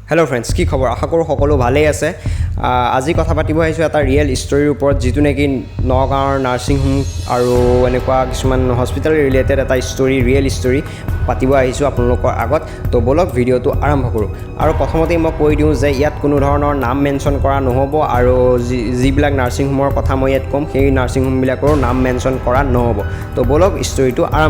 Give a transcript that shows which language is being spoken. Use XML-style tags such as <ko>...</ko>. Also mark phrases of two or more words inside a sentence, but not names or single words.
<en>Hello friends</en> <as>কি খবৰ আশা কৰোঁ সকলো ভালে আছে আজি কথা পাতিব আহিছো এটা</as> <en>real story's</en> <as>ওপৰত যেটো নেকি নগাঁৱৰ</as> <en>nursing home</en> <as>আৰু এনেকুৱা কিছুমান</as> <en>hospital related</en> <as>এটা ষ্টৰী</as> <en>real story</en> <as>পাতিব আহিছো আপোনালোকৰ আগত তো বলক ভিডিওটো আৰম্ভ কৰো আৰু প্ৰথমতে মই কৈ দিওঁ যে ইয়াত কোনো ধৰণৰ নাম মেনশ্যন কৰা নহব আৰু যিবিলাক</as> <en>nursing home's</en> <as>কথা মই ইয়াত কম সেই</as> <en>nursing home</en> <as>বিলাকৰ নাম মেনশ্যন কৰা নহব তো বলক ষ্টৰীটো আৰম্ভ</as>